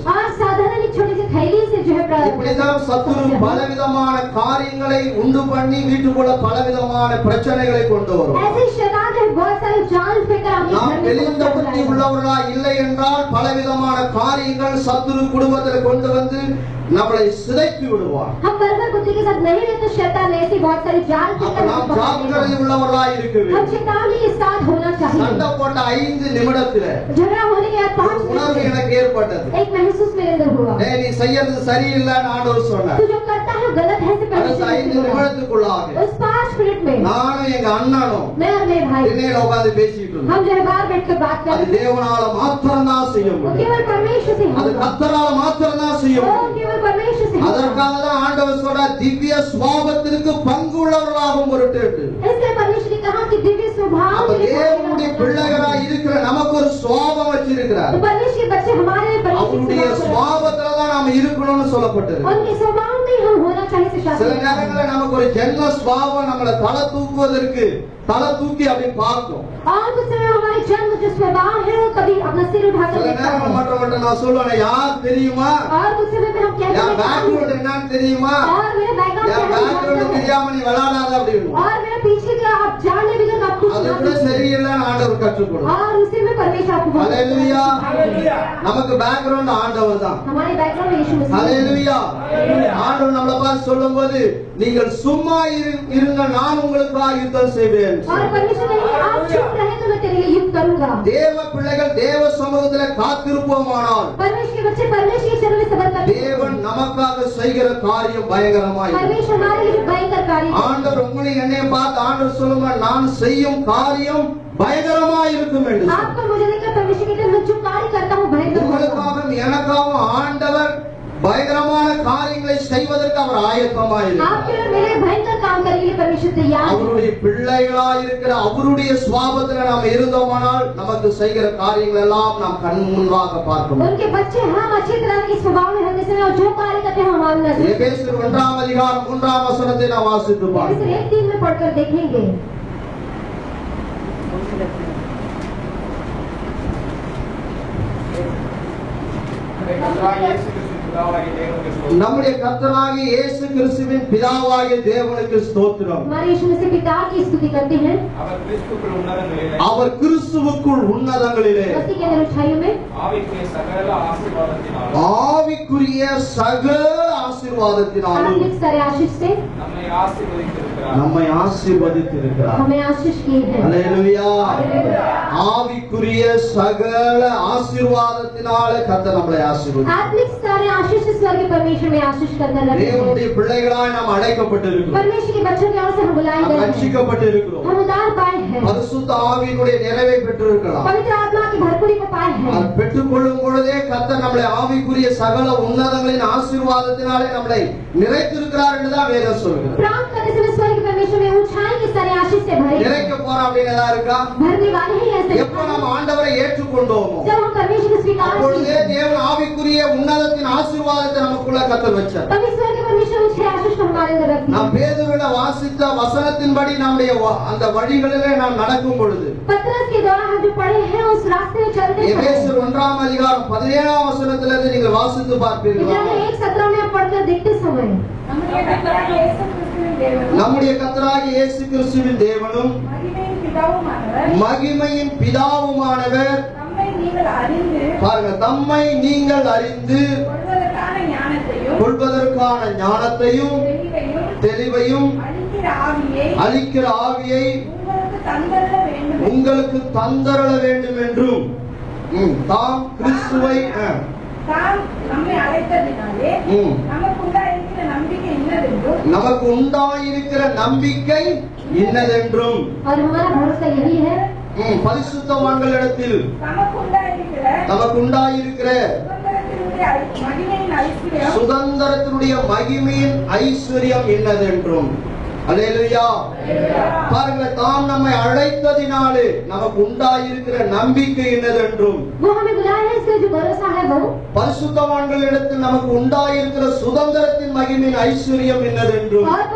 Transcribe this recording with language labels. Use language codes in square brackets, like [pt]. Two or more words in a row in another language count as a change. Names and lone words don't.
[hi] और साधारण एक छोटी सी थैली से जो है [ta] இப்படிதான் சத்துரு பலவிதமான காரியங்களை உண்டு பண்ணி வீட்டுக்குள்ள பலவிதமான பிரச்சனைகளை கொண்டு வரும். [hi] ऐसे शैतान जो है बहुत सारे जाल फेंकर आपके [ta] நாம் [hi] घर में [ta] தெளிந்த புத்தி உள்ளவர்களா இல்லை என்றால் பலவிதமான காரியங்கள் சத்துரு குடும்பத்தில் கொண்டு வந்து நம்மளை சிதைத்து விடுவார். [hi] हम बर्बर बुद्धि के साथ नहीं रहते शैतान ऐसी बहुत सारी जाल [ta] அப்ப நாம் ஜாக்கிரதை உள்ளவர்களா இருக்க [hi] हम [ta] வேண்டும். [hi] चेतावनी के साथ होना चाहिए. [ta] சண்டை போட்ட 5 நிமிடத்துல [hi] झगड़ा होने के बाद 5 [ta] உணர்வு [hi] मिनट [ta] எனக்கு ஏற்பட்டது. [hi] एक महसूस मेरे अंदर हुआ. [ta] டேய் நீ செய்யறது சரியில்லைன்னு ஆண்டவர் சொன்னார். [hi] तू जो करता है गलत है से [ta] அடுத்த 5 [hi] परमेश्वर [ta] நிமிடத்துக்குள்ளாக [hi] उस 5 मिनट में [ta] நானும் எங்க அண்ணனும் [hi] मैं और मेरे भाई [ta] திண்ணையில உட்கார்ந்து பேசிட்டு இருந்தோம். [hi] हम जो है बाहर बैठकर बात कर [ta] அது [hi] रहे थे. [ta] தேவனால மாத்திரம் தான் செய்ய [hi] वो [ta] முடியும். [hi] केवल परमेश्वर से [ta] அது [hi] होगा. [ta] கர்த்தரால மாத்திரம் தான் செய்ய [hi] वो [ta] முடியும். [hi] केवल परमेश्वर से होगा. [ta] அதற்காக தான் ஆண்டவர் சொல்ற திவ்ய சுபாவத்திற்கு பங்கு உள்ளவர்களாகவும் பொருட்டு. [hi] इसलिए परमेश्वर ने कहा कि दिव्य स्वभाव [ta] அப்ப [hi] के लिए [ta] தேவனுடைய பிள்ளைகளா இருக்கிற நமக்கு ஒரு சுபாவம் வச்சிருக்கிறார். [hi] तो परमेश्वर के बच्चे हमारे [ta] அவருடைய [hi] परमेश्वर [ta] சுபாவத்துல தான் நாம இருக்கணும்னு சொல்லப்பட்டது. [hi] उनके स्वभाव में हम होना चाहिए से [ta] சில [hi] शास्त्र [ta] நேரங்களில் நமக்கு ஒரு ஜென்ம சுபாவம் நம்மளை தலை தூக்குவதற்கு தலை தூக்கி அப்படி பார்க்கும். [hi] और कुछ समय हमारे जन्म जो स्वभाव है वो कभी अपना सिर उठाकर [ta] சில [hi] देखता [ta] நேரம் [hi] है. [ta] மட்டும் நான் சொல்லுவேன் யார் தெரியுமா [hi] और कुछ समय में हम कहते [ta] என் [hi] हैं [ta] பேக்ரவுண்ட் என்னன்னு தெரியுமா [hi] और मेरा बैकग्राउंड [ta] என் [hi] क्या है [ta] பேக்ரவுண்ட் தெரியாம நீ விளையாடாத அப்படின்னு. [hi] और मेरा पीछे का आप जानने भी आप कुछ [ta] அது [hi] ना [ta] கூட [hi] करें. [ta] சரியில்லைன்னு ஆண்டவர் கற்றுக் கொடுக்கும். [hi] और उसी में परमेश्वर आपको बहुत [ta] ஹalleluya. நமக்கு பேக்ரவுண்ட் ஆண்டவர் தான். [hi] हमारे बैकग्राउंड में यीशु मसीह [ta] ஹalleluya. ஆண்டவர் நம்மளை பார்த்து சொல்லும்போது நீங்கள் சும்மா இருங்கள் நான் உங்களுக்காக யுத்தம் செய்வேன். [hi] और परमेश्वर नहीं आप चुप रहे तो मैं तेरे लिए युद्ध करूंगा. [ta] தேவ பிள்ளைகள் தேவ சமூகத்திலே காத்திருப்போமானால் [hi] परमेश्वर के बच्चे परमेश्वर के चरण में सबर करते हैं. [ta] தேவன் நமக்காக செய்கிற காரியம் பயங்கரமாய் இருக்கும். [hi] परमेश्वर हमारे लिए भयंकर कार्य करते हैं. [ta] ஆண்டவர் உங்களை என்னை பார்த்து ஆண்டவர் சொல்லுங்க நான் செய்யும் காரியம் பயங்கரமாய் இருக்கும் என்று சொன்னார். [hi] आपको मुझे देखकर परमेश्वर कहते हैं मैं जो कार्य करता हूँ भयंकर होता है. [ta] உங்களுக்காகவும் எனக்காகவும் ஆண்டவர் பயங்கரமான காரியங்களை செய்வதற்கு அவர் ஆயத்தமாய் இருக்கிறார். [hi] आपके लिए मेरे भयंकर काम करने के लिए परमेश्वर तैयार है. [ta] அவருடைய பிள்ளைகளாய் இருக்கிற அவருடைய சுபாவத்துல நாம் இருந்தோமானால் நமக்கு செய்கிற காரியங்கள் எல்லாம் நாம் கண் முன்பாக பார்க்க முடியும். [hi] उनके बच्चे हम अच्छी तरह के स्वभाव में होने से और जो कार्य करते हैं हमारे नजर [ta] எபேசியர் 1 அதிகாரம் 3 வசனத்தை நாம் வாசித்து பார்ப்போம். [hi] 1:3 में पढ़कर देखेंगे. [ta] நம்முடைய கர்த்தராகிய இயேசு கிறிஸ்துவின் பிதாவாகிய தேவனுக்கு ஸ்தோத்திரம். [hi] हमारे यीशु मसीह पिता की स्तुति करते हैं. [ta] அவர் கிறிஸ்துவுக்குள் உன்னதங்களிலே [hi] मसीह के अंदर ऊंचाइयों में [ta] ஆவிக்குரிய சகல ஆசீர்வாதத்தினாலும் [hi] आत्मिक सारे आशीष से [ta] நம்மை ஆசீர்வதித்திருக்கிறார். [hi] हमें आशीष किए हैं. [ta] அல்லேலூயா. ஆவிக்குரிய சகல ஆசீர்வாதத்தினால கர்த்தர் நம்மை ஆசீர்வதித்தார். [hi] आत्मिक सारे आशीष से स्वर्ग के परमेश्वर में आशीष करते रहते हैं. [ta] தேவனுடைய பிள்ளைகளாய் நாம் அழைக்கப்பட்டிருக்கிறோம். [hi] परमेश्वर के बच्चों की ओर से हम बुलाए [ta] நாம் [hi] गए हैं. [ta] ரட்சிக்கப்பட்டிருக்கிறோம். [hi] हम उद्धार पाए हैं. [ta] பரிசுத்த ஆவியினுடைய நிறைவை பெற்றிருக்கலாம். [hi] पवित्र आत्मा की भरपूरी को पाए हैं. [ta] அது பெற்றுக்கொள்ளும் பொழுதே கர்த்தர் நம்மளை ஆவிக்குரிய சகல உன்னதங்களின் ஆசீர்வாதத்தினாலே நம்மளை நிறைத்திருக்கிறார் என்றுதான் வேதம் சொல்கிறது. [hi] प्राप्त करने से स्वर्ग के परमेश्वर में ऊंचाई के सारे आशीष से भरे [ta] நிறைக்க போறோம் அப்படின்னு எதா இருக்கா? [hi] भरने वाले ही ऐसे [ta] எப்ப நம்ம ஆண்டவரை ஏற்றுக்கொண்டோமோ [hi] जब हम परमेश्वर को स्वीकार [ta] அப்பொழுதே [hi] किए [ta] தேவன் ஆவிக்குரிய உன்னதத்தின் ஆசீர்வாதத்தை நமக்குள்ள கர்த்தர் வச்சார். [hi] तभी स्वर्ग के परमेश्वर उस आशीष को हमारे अंदर रख [ta] நாம் [hi] दिया. [ta] பேதுருவில வாசித்த வசனத்தின்படி நம்முடைய அந்த வழிகளிலே நாம் நடக்கும் பொழுது [hi] पतरस के द्वारा हम जो पढ़े हैं उस रास्ते में चलते हैं. [ta] எபேசியர் 1 அதிகாரம் 17 வசனத்திலிருந்து நீங்கள் வாசித்து பார்ப்பீர்கள். [hi] इब्रानी 1:17 में आप पढ़कर देखते समय [ta] நம்முடைய கர்த்தராகிய இயேசு கிறிஸ்துவின் தேவனும் மகிமையின் பிதாவுமானவர் பாருங்க தம்மை நீங்கள் அறிந்து கொள்வதற்கான ஞானத்தையும் தெளிவையும் அளிக்கிற ஆவியை உங்களுக்கு தந்தரள வேண்டும் என்றும் தாம் கிறிஸ்துவை தாம் நம்மை அழைத்ததினாலே நமக்கு உண்டாயிருக்கிற நம்பிக்கை இன்னதென்றும் நமக்கு உண்டாயிருக்கிற நம்பிக்கை இன்னதென்றும் [hi] और हमारा भरोसा यही है [ta] பரிசுத்தவான்களிடத்தில் நமக்கு உண்டாயிருக்கிற சுதந்திரத்தினுடைய மகிமையின் ஐஸ்வர்யம் என்னதென்றும். அல்லேலூயா. பாருங்க, தாம் நம்மை அழைத்ததினாலே நமக்கு உண்டாயிருக்கிற நம்பிக்கை என்னதென்றும், பரிசுத்தவான்களிடத்தில் நமக்கு உண்டாயிருக்கிற சுதந்திரத்தின் மகிமையின் ஐஸ்வர்யம் என்னதென்றும்.